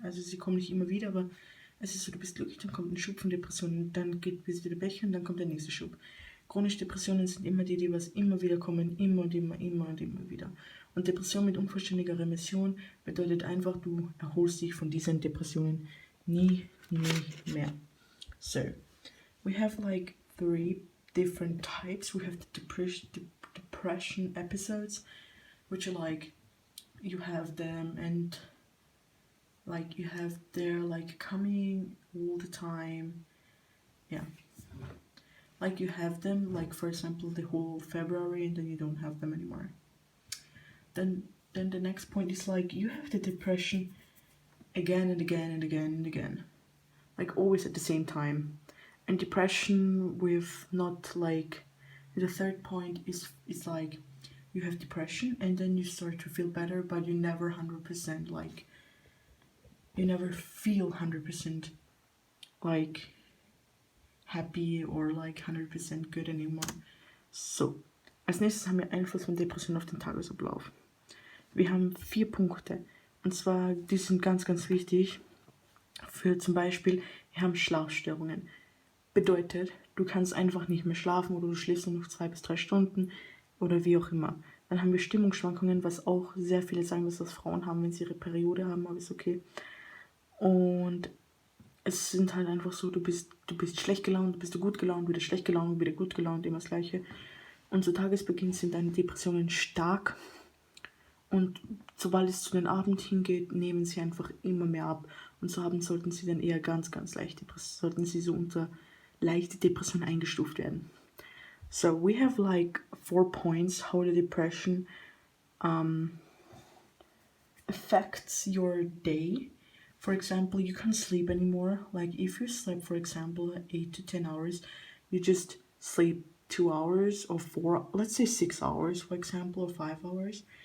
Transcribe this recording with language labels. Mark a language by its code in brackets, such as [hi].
[de] Also sie kommen nicht immer wieder, aber es ist so, du bist glücklich, dann kommt ein Schub von Depressionen, dann geht es wieder Bäche und dann kommt der nächste Schub. Chronische Depressionen sind immer die was immer wieder kommen, immer und immer wieder. Und Depression mit unvollständiger Remission bedeutet einfach, du erholst dich von diesen Depressionen nie mehr. [en] So, we have like 3 different types. We have the depression episodes, which are like, you have them and like you have they're like coming all the time. Yeah, like you have them like, for example, the whole February, and then you don't have them anymore. Then the next point is like you have the depression again and again and again and again, like always at the same time. And depression with not like, the third point is like you have depression, and then you start to feel better, but you never 100% like, you never feel 100% like happy or like 100% good anymore. [de] So, als nächstes haben wir Einfluss von Depressionen auf den Tagesablauf. Wir haben 4 Punkte, und zwar, die sind ganz, ganz wichtig. Für zum Beispiel, wir haben Schlafstörungen. Bedeutet, du kannst einfach nicht mehr schlafen oder du schläfst nur noch 2 bis 3 Stunden oder wie auch immer. Dann haben wir Stimmungsschwankungen, was auch sehr viele sagen, dass das Frauen haben, wenn sie ihre Periode haben, aber ist okay. Und es sind halt einfach so, du bist schlecht gelaunt, bist du gut gelaunt, wieder schlecht gelaunt, wieder gut gelaunt, immer das Gleiche. Und zu Tagesbeginn sind deine Depressionen stark. Und sobald es zu den Abend hingeht, nehmen sie einfach immer mehr ab. Und so sollten sie dann eher ganz, ganz sollten sie so unter leichte Depression eingestuft werden. [en] So we have like 4 points how the depression affects your day. For example, you can't sleep anymore. Like if you slept, for example, 8 to 10 hours, you just sleep 2 hours or 4, let's say 6 hours, for example, or 5 hours.